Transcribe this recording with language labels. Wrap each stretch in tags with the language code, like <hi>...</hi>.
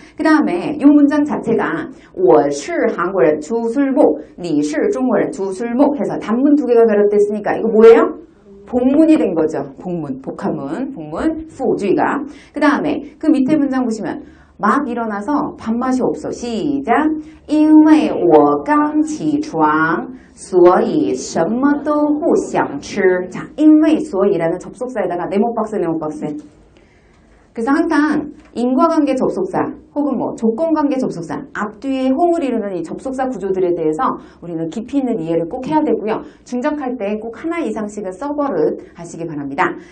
<ko>그 다음에 이 문장 자체가</ko> <zh>我是韩国人,</zh> <ko>주술목,</ko> <zh>你是中国人,</zh> <ko>주술목 해서 단문 두 개가 결합됐으니까 이거 뭐예요? 복문이 된 거죠. 복문, 복합문, 복문, 후주의가. 그 다음에 그 밑에 문장 보시면 막 일어나서 밥맛이 없어. 시작.</ko> <zh>因为我刚起床所以什么都不想吃.</zh> <ko>자, 因为所以라는 접속사에다가 네모박스. 그래서 항상 인과관계 접속사 혹은 조건관계 접속사 앞뒤에 호응을 이루는 이 접속사 구조들에 대해서 우리는 깊이 있는 이해를 꼭 해야 되고요. 중적할 때 꼭 하나 이상씩은 써버릇 하시기 바랍니다.</ko>